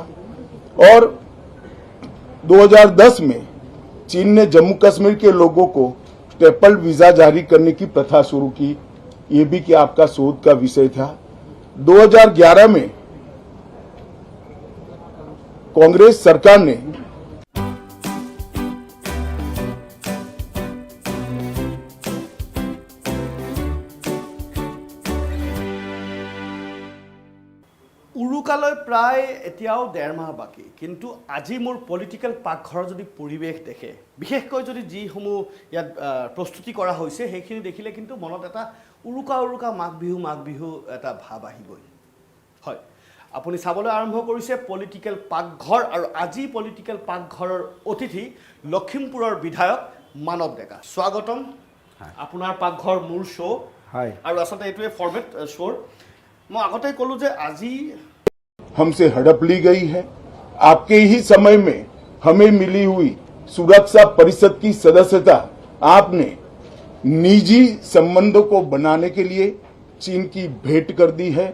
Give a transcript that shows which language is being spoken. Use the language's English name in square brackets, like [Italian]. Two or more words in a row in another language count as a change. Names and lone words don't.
[Hindi] और 2010 में चीन ने जम्मू कश्मीर के लोगों को स्टेपल वीजा जारी करने की प्रथा शुरू की, ये भी क्या आपका शोध का विषय था? 2011 में कांग्रेस सरकार ने [Assamese] উৰুকালৈ প্ৰায় এতিয়াও 1.5 মাহ বাকী, কিন্তু আজি মোৰ পলিটিকেল পাকঘৰৰ যদি পৰিৱেশ দেখে, বিশেষকৈ যদি যিসমূহ ইয়াত প্ৰস্তুতি কৰা হৈছে সেইখিনি দেখিলে কিন্তু মনত এটা উৰুকা মাঘ বিহু এটা ভাৱ আহিবই। হয়, আপুনি চাবলৈ আৰম্ভ কৰিছে পলিটিকেল পাকঘৰ, আৰু আজি পলিটিকেল পাকঘৰৰ অতিথি লখিমপুৰৰ বিধায়ক মানৱ ডেকা। স্বাগতম। আপোনাৰ পাকঘৰ মোৰ শ্ব' হয়, আৰু আচলতে এইটোৱে ফৰ্মেট শ্ব'ৰ। মই আগতে কলো যে আজি [Hindi] हमसे हड़प ली गई है। आपके ही समय में हमें मिली हुई सुरक्षा परिषद की सदस्यता आपने निजी संबंधों को बनाने के लिए चीन की भेंट कर दी है।